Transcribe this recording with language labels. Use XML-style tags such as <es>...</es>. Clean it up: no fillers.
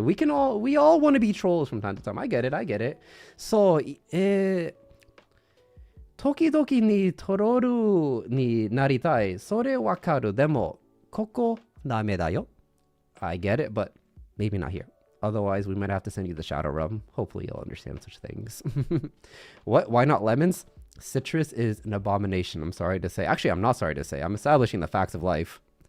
<en>We all want to be trolls from time to time. I get it.</en> <ja>そう、時々にトロールになりたい。それわかる。でも、ここダメだよ。</ja> <en>I get it, but maybe not here. Otherwise, we might have to send you the shadow rub. Hopefully, you'll understand such things. What? Why not lemons? Citrus is an abomination. I'm sorry to say. Actually, I'm not sorry to say. I'm establishing the facts of life.</en>